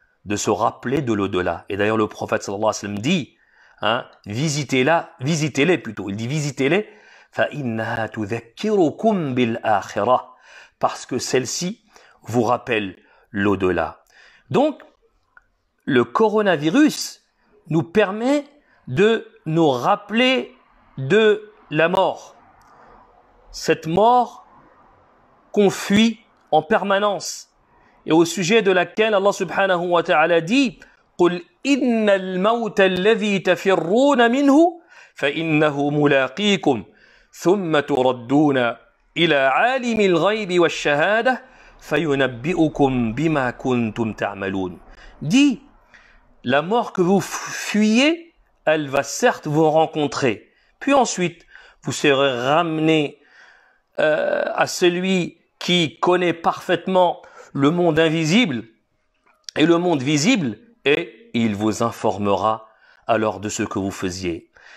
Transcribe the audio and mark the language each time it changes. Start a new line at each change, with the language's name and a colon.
French: de se rappeler de l'au-delà. Et d'ailleurs, le prophète sallallahu alayhi wa sallam dit, hein, visitez-les plutôt. Il dit visitez-les,
Arabic: فَإِنَّهَا تُذَكِّرُكُمْ بِالْآخِرَةِ,
French: parce que celle-ci vous rappelle l'au-delà. Donc, le coronavirus nous permet de nous rappeler de la mort. Cette mort qu'on fuit en permanence et au sujet de laquelle Allah subhanahu wa ta'ala dit
Arabic: قُلْ إِنَّ الْمَوْتَ الَّذِي تَفِرُّونَ مِنْهُ فَإِنَّهُ مُلَاقِيكُمْ ثُمَّ تُرَدُّونَ إِلَى عَالِمِ الْغَيْبِ وَالشَّهَادَةِ فَيُنَبِّئُكُمْ بِمَا كُنْتُمْ تَعْمَلُونَ.
French: Dit, la mort que vous fuyez, elle va certes vous rencontrer. Puis ensuite, vous serez ramené à celui qui connaît parfaitement le monde invisible et le monde visible, et il vous informera alors de ce que vous faisiez.